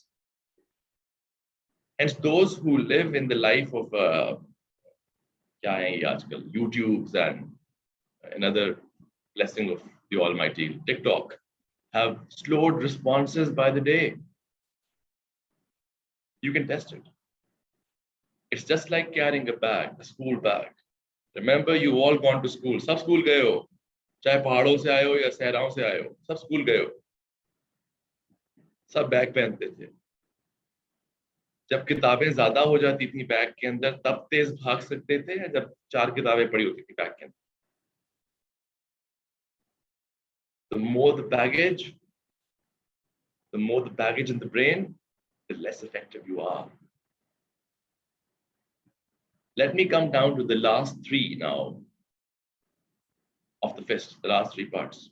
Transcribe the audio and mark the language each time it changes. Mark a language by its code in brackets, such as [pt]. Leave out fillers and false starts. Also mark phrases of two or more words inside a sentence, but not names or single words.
[en] Hence, those who live in the life of YouTubes and another blessing of the Almighty, TikTok, have slowed responses by the day. You can test it. It's just like carrying a bag, a school bag. Remember, you all gone to school. [hi] सब स्कूल गए हो. चाहे पहाड़ों से आए हो या सहराओं से आए हो. सब स्कूल गए हो. सब बैग पहनते थे. जब किताबें ज्यादा हो जाती थी बैग के अंदर तब तेज भाग सकते थे या जब 4 किताबें पड़ी होती थी बैग के अंदर. [en] The more the baggage in the brain, the less effective you are. Let me come down to the last 3 now of the fist, the last 3 parts.